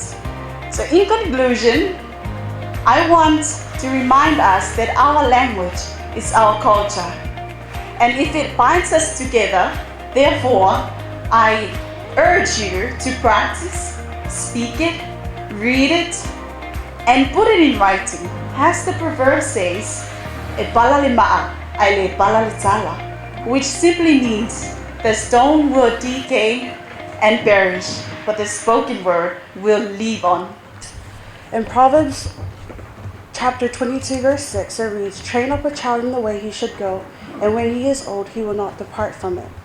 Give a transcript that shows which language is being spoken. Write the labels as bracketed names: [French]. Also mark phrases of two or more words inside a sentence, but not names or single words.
[English] So in conclusion, I want to remind us that our language is our culture. And if it binds us together, therefore, I urge you to practice, speak it, read it, and put it in writing. As the proverb says, [Samoan] e pala le maa, ai le pala le tala, [English] which simply means the stone will decay and perish, but the spoken word will live on. In Proverbs chapter 22, verse 6, it reads, "Train up a child in the way he should go, and when he is old, he will not depart from it.